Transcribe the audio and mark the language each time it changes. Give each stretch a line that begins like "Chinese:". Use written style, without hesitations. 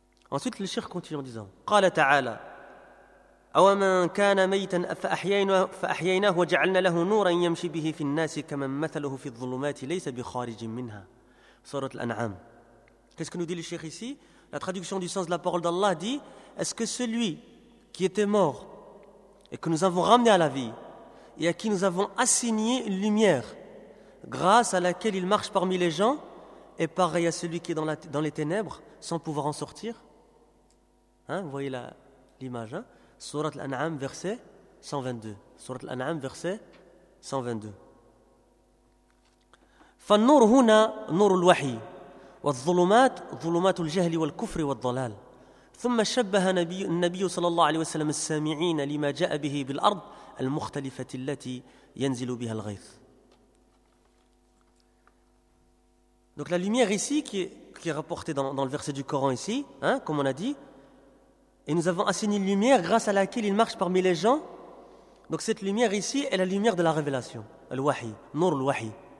French: Ensuite, le shirk continue en disant
Arabic: قال تعالى أَوَمَنْ كَانَ مَيْتًا فَأَحْيَيْنَهُ وَجَعَلْنَا لَهُ نُورًا يَمْشِي بِهِ فِي النَّاسِ كَمَنْ مَثَلُهُ فِي الظُّلُمَاتِ لَيْسَ بِخَارِجٍ مِنْهَا.
French: Sourate l'An'am. Qu'est-ce que nous dit le shirk ici? La traduction du sens de la parole d'Allah dit: est-ce que celui qui était mort et que nous avons ramené à la vie et à qui nous avons assigné une lumière grâce à laquelle il marche parmi les gens est pareil à celui qui est dans les ténèbres sans pouvoir en sortir? Hein, vous voyez l'image, hein? Sourate l'An'am verset 122. Sourate l'An'am verset 122.
Arabic: فالنور هنا نور الوحي والظلمات ظلمات الجهل والكفر والضلال. ثم شبه النبي صلى الله عليه وسلم السامعين لما جاء به بالأرض المختلفة التي ينزل بها الغيث.
French: Donc la lumière ici qui est rapportée dans le verset du Coran ici, hein, comme on a dit, et nous avons assigné une lumière grâce à laquelle il marche parmi les gens Donc cette lumière ici est la lumière de la révélation,
Arabic: al-wahi, nur al-wahi.